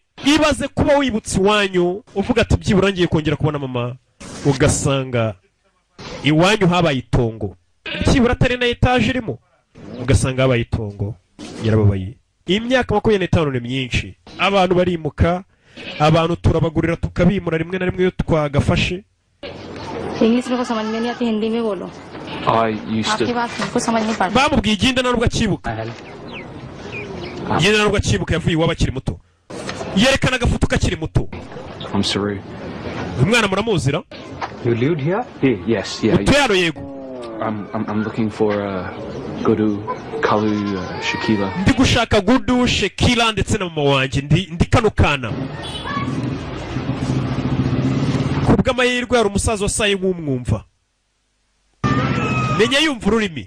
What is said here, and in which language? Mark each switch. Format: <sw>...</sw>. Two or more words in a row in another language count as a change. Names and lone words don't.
<rw>Ibaze kuba wibutse iwanyu uvuga ati byibura ngiye kongera kubona mama ugasanga iwanyu habaye itongo. Byibura atari na etage irimo ugasanga habaye itongo. Yarababaye. Imyaka 25 ni myinshi. Abantu barimuka, abantu turabagurira tukabimura rimwe na rimwe yo twagafashe.</rw> <hi>इंग्लिश में को समझ में नहीं आती हिंदी में बोलो.</hi> <en>I used</en> <hi>आपकी</hi> <en>to.</en> <hi>बात हमको समझ नहीं पड़ती.</hi> <rw>Bamubwiye igenda narubwo akibuka. Igenda narubwo akibuka yavuye iwabo akiri muto. Yerekana agafoto kakiri muto.</rw> <en>I'm sorry.</en> <rw>Umwana muramuzira?</rw> <en>You lived here? Yes, yeah.</en> <rw>Utero yego.</rw> <en>I'm looking for Gudu, Kalu, Shakila.</en> <rw>Ndi gushaka Gudu, Shakila ndetse na mama wanje ndi kano kana. Kubw'amahirwe hari umusaza wasaye nk'umwumva. Menya yumva ururimi.</rw>